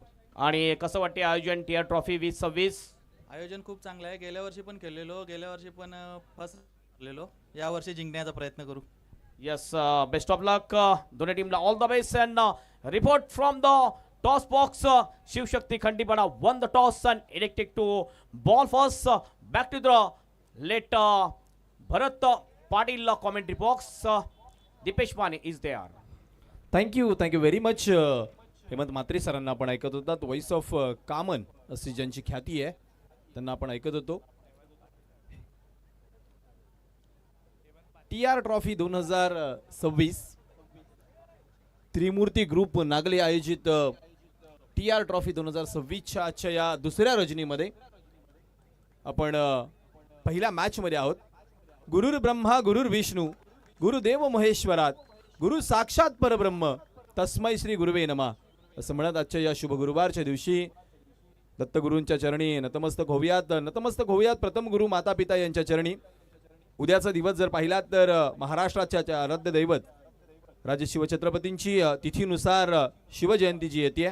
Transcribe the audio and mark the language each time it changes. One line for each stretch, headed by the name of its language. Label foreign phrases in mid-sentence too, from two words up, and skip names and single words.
Marathi: आणि कसं वाटते आयोजन टीआर ट्रॉफी 2026? आयोजन खूप चांगलं आहे. गेल्या वर्षी पण खेळलेलो, गेल्या वर्षी पण फर्स्ट झालेलो. या वर्षी जिंकण्याचा प्रयत्न करू.
English: Yes, best of luck
Marathi: दोन्ही टीमला,
English: all the best. And report from the toss box. शिवशक्ती खंडीपडा won the toss and elected to ball first. Back to the let Bharat Patil commentary box. Dipesh Mane is there. Thank you very much.
Marathi: हेमंत म्हात्रे सरांना आपण ऐकत होतात.
English: Voice of Kaman
Marathi: अशी ज्यांची ख्याती आहे त्यांना आपण ऐकत होतो. TR ट्रॉफी 2026 त्रिमूर्ती ग्रुप नागले आयोजित TR ट्रॉफी 2026च्या आजच्या या दुसऱ्या रजनीमध्ये आपण पहिल्या मॅच मध्ये आहोत.
Sanskrit: गुरुर ब्रह्मा गुरुर विष्णू गुरुदेव महेश्वरात गुरु साक्षात परब्रह्म तस्मै श्री गुरुवे नमः
Marathi: असं म्हणत आजच्या या शुभ गुरुवारच्या दिवशी दत्तगुरूंच्या चरणी नतमस्तक होऊयात. प्रथम गुरु माता पिता यांच्या चरणी. उद्याचा दिवस जर पाहिलात तर महाराष्ट्राच्या आराध्य दैवत राजे शिवछत्रपतींची तिथीनुसार शिवजयंतीची येते.